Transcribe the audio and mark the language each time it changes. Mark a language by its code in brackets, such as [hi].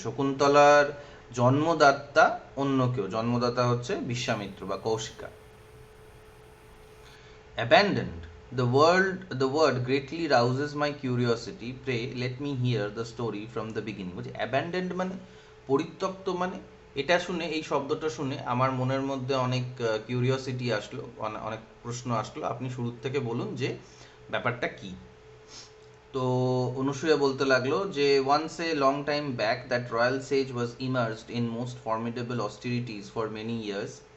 [bn] শকুন্তলার জন্মদাতা অন্য কেউ, জন্মদাতা হচ্ছে বিশ্বামিত্র বা Kaushika. [en] Abandoned. The word greatly rouses my curiosity. Pray let me hear the story from the beginning. [bn] বলছে abandoned মানে পরিত্যক্ত, মানে এটা শুনে, এই শব্দটা শুনে আমার মনের মধ্যে অনেক কিউরিওসিটি আসলো, অনেক প্রশ্ন আসলো। আপনি শুরু থেকে বলুন যে ব্যাপারটা কি। তো অনুসূয়া বলতে লাগলো যে [en] once a long time back that royal sage was immersed in most formidable austerities for many years.